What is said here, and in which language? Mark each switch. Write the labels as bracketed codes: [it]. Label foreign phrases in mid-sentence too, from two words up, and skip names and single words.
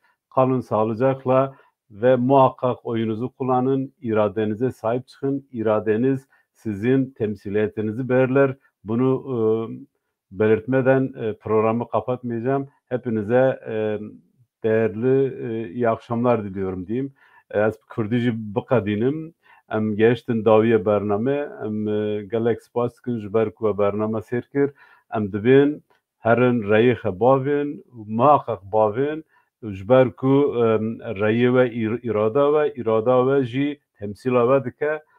[tr] Kalın sağlıcakla ve muhakkak oyunuzu kullanın, iradenize sahip çıkın. İradeniz sizin temsiliyetinizi belirler. Bunu belirtmeden programı kapatmayacağım. Hepinize değerli iyi akşamlar diliyorum diyeyim. [ku] Ez Kurdî biqedînim, em gehiştin dawiya bername, em gelek spas dikin ji ber ku we bername sêr kir. Em dibên herin reyê xwe bavên, muhaqqeq bavên ji ber ku reyê we îrada we jî temsîla we dike.